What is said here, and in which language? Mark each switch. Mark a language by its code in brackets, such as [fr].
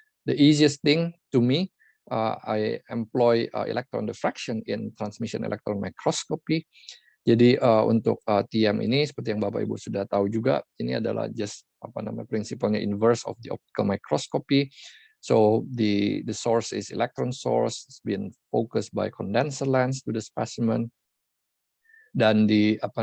[en] The easiest thing to me, I employ electron diffraction in transmission electron microscopy. [id] Jadi untuk TM ini seperti yang Bapak Ibu sudah tahu juga, ini adalah just prinsipalnya [en] inverse of the optical microscopy. So the source is electron source, it's been focused by condenser lens to the specimen, [id] dan di